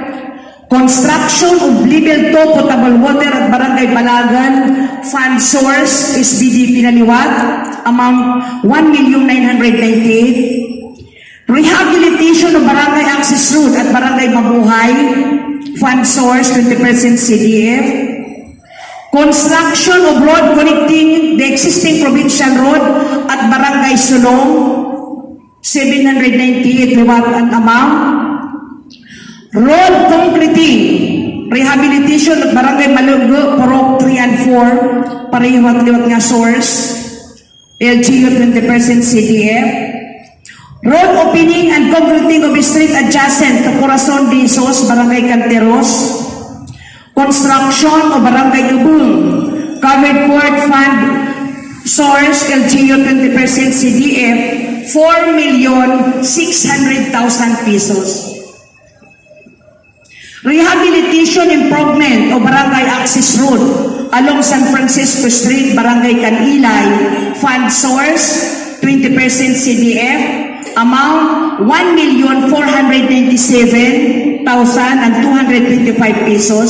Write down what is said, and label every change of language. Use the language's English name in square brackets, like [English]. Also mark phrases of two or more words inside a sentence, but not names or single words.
[English] Construction of level 2 potable water at Barangay Balagan, fund source is BDP [Bikol] na liwat, [English] amount 1,998,000. Rehabilitation of Barangay Access Road at Barangay Mabuhay, fund source 20% CDF. Construction of road connecting the existing provincial road at Barangay Sulong, 798 [Bikol] liwat ang [English] amount. Road concreting, rehabilitation at Barangay Malunggo, Porok 3 and 4, [Bikol] pareho at liwat nga [English] source, LGU 20% CDF. Road opening and concreting of street adjacent to Corazon de Jesus, Barangay Canteros. Construction of Barangay Ubung, covered court fund, source LGU 20% CDF, 4,600,000 pesos. Rehabilitation improvement of Barangay Access Road along San Francisco Street, Barangay Canilay, fund source 20% CDF, amount 1,497,225 pesos.